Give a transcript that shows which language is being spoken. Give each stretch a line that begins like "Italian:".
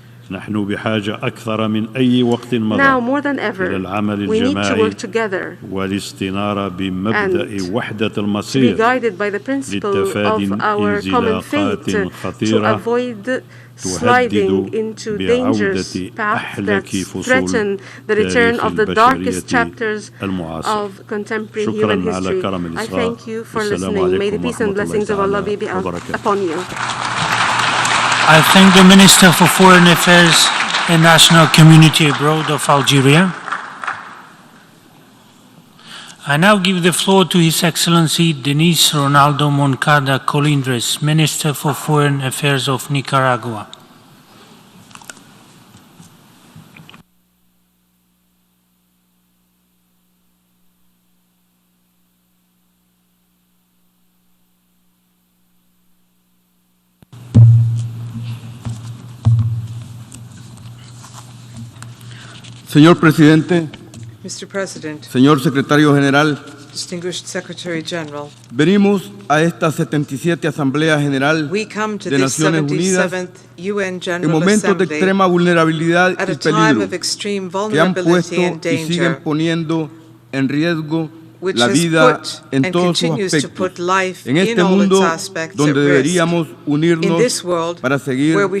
Arabic: نحن بحاجة أكثر من أي وقت مضى إلى العمل الجماعي والاستنارة بمبدأ وحدة المصير لتفادي انزلاقات خطيرة تهدد بعودة أحلك فصول تاريخ البشرية المعاصر. شكرا على كرم الإصغاء. والسلام عليكم ورحمة الله وبركاته.
English: I thank the Minister for Foreign Affairs and National Community Abroad of Algeria. I now give the floor to His Excellency Denise Ronaldo Moncada Colindres, Minister for Foreign Affairs of Nicaragua.
Spanish: Señor Presidente,
English: Mr. President,
Spanish: señor Secretario General,
English: Distinguished Secretary General,
Spanish: venimos a esta 77 Asamblea General de Naciones Unidas en momentos de extrema vulnerabilidad y peligro que han puesto y siguen poniendo en riesgo la vida en todos sus aspectos, en este mundo donde deberíamos unirnos para seguir